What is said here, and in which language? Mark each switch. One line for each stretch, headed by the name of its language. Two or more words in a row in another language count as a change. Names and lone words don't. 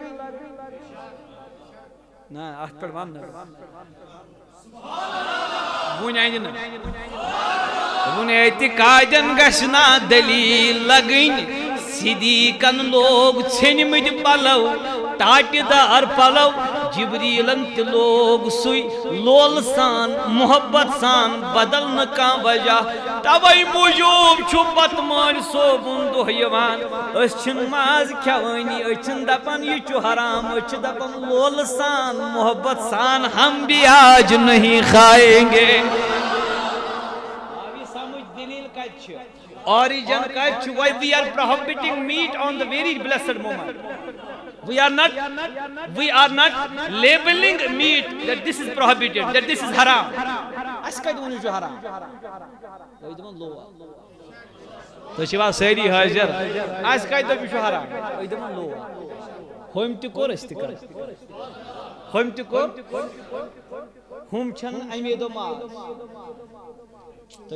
Kashmiri: نا اتھ پٮ۪ٹھ ون وُنہِ اَنہِ نہٕ دوٚپُن اعتقادٮ۪ن گژھِ نا دلیٖل لگٕنۍ صدیقن لوگ ژھیٚنمٕتۍ پلو ٹاٹہِ دار پلو جبریلن تہِ لوگ سُے لولہٕ سان محبت سان بدل نہٕ کانٛہہ وجہ توے موٗجوٗب چھُ بتہٕ مٲلۍ صوبُن دۄہ یِوان أسۍ چھِنہٕ ماز کھٮ۪وٲنی أسۍ چھِنہٕ دپان یہِ چھُ حرام أسۍ چھِ دپان لولہٕ سان محبت سان
Urdu: ہم بھی آج نہیں کھائیں گے
Kashmiri: سمجھ دلیل کتہِ چھِ origin کتہِ چھُ
English: why we are prohibiting meat on the very blessed moment we are not labeling meat that this is prohibited that this is haram
Kashmiri: اس کتہِ ووٚنُو چھُ حرام تُہۍ دِوان لووا تُہۍ چھِوا سٲری حٲضِر اس کتہِ دوٚپ یہِ چھُ حرام تُہۍ دِوان لووا ہوٚمۍ تہِ کوٚر أسۍ تہِ کرو ہوٚمۍ تہِ کوٚر ہُم چھنہٕ اَمے دۄہ ماز تُہۍ